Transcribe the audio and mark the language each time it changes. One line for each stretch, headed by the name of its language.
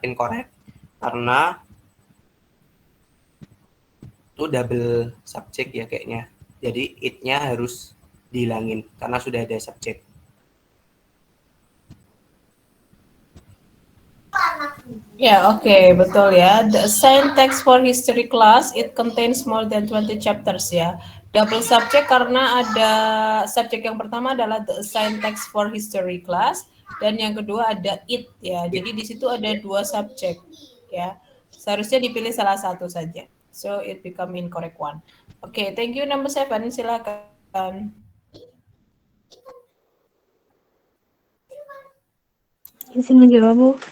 Indonesian: Incorrect karena itu double subject ya kayaknya. Jadi it-nya harus dihilangin karena sudah ada subjek. Ya, oke, betul ya.
English: The assigned text for history class, it contains more than 20 chapters ya.
Indonesian: Double subject karena ada subjek yang pertama adalah
English: the assigned text for history class,
Indonesian: dan yang kedua ada it ya. Jadi di situ ada 2 subjek ya. Seharusnya dipilih salah satu saja.
English: So it become incorrect one. Oke, thank you number 7.
Indonesian: Silakan. Izin menjawab, Bu.